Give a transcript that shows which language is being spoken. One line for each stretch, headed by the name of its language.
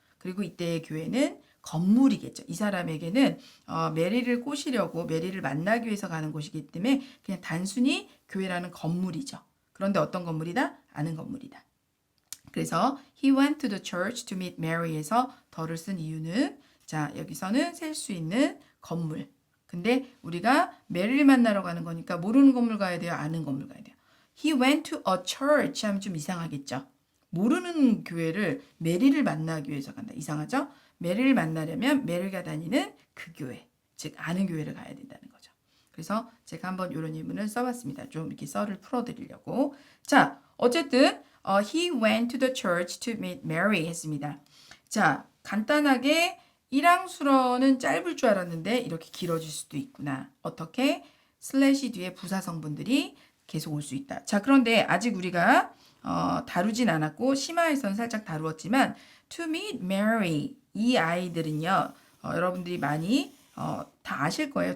Korean: 그리고 이때의 교회는 건물이겠죠. 이 사람에게는 메리를 꼬시려고 메리를 만나기 위해서 가는 곳이기 때문에 그냥 단순히 교회라는 건물이죠. 그런데 어떤 건물이다? 아는 건물이다. 그래서
English: he went to the church to meet Mary
Korean: 에서 더를 쓴 이유는 자 여기서는 셀 수 있는 건물. 근데 우리가 메리를 만나러 가는 거니까 모르는 건물 가야 돼요? 아는 건물 가야 돼요?
English: He went to a church
Korean: 하면 좀 이상하겠죠. 모르는 교회를 메리를 만나기 위해서 간다. 이상하죠? 메리를 만나려면 메리가 다니는 그 교회, 즉 아는 교회를 가야 된다는 거죠. 그래서 제가 한번 이런 예문을 써봤습니다. 좀 이렇게 썰을 풀어드리려고. 자, 어쨌든
English: he went to the church to meet Mary
Korean: 했습니다. 자, 간단하게 일항수로는 짧을 줄 알았는데 이렇게 길어질 수도 있구나. 어떻게? 슬래시 뒤에 부사 성분들이 계속 올 수 있다. 자, 그런데 아직 우리가 다루진 않았고 심화에서는 살짝 다루었지만
English: to meet Mary
Korean: 이 아이들은요 여러분들이 많이 다 아실 거예요.